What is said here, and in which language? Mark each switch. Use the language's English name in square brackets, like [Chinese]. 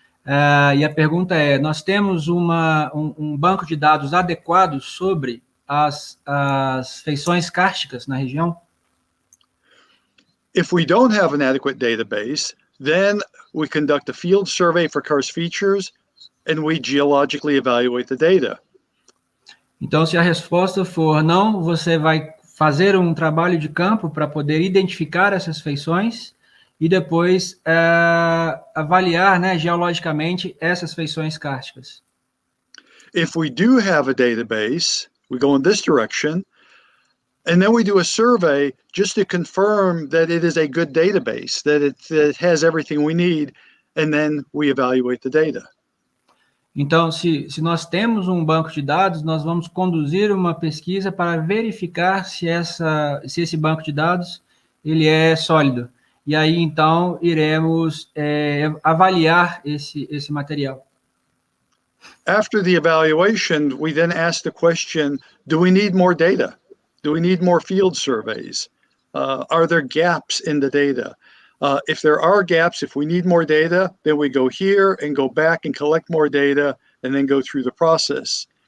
[Portuguese] E a pergunta é, nós temos um banco de dados adequado sobre as feições kársticas na região? [English] If we don't have an adequate database, then we conduct a field survey for Kranjc features and we geologically evaluate the data. [Portuguese] Então, se a resposta for não, você vai fazer um trabalho de campo para poder identificar essas feições e depois avaliar, geologicamente essas feições kársticas. [English] If we do have a database, we go in this direction, and then we do a survey just to confirm that it is a good database, that it has everything we need, and then we evaluate the data. [Portuguese] Então, se nós temos um banco de dados, nós vamos conduzir uma pesquisa para verificar se esse banco de dados ele é sólido. E aí, então, iremos avaliar esse material. [English] After the evaluation, we then ask the question, do we need more data? Do we need more field surveys? Are there gaps in the data? If there are gaps, if we need more data, then we go here and go back and collect more data and then go through the process.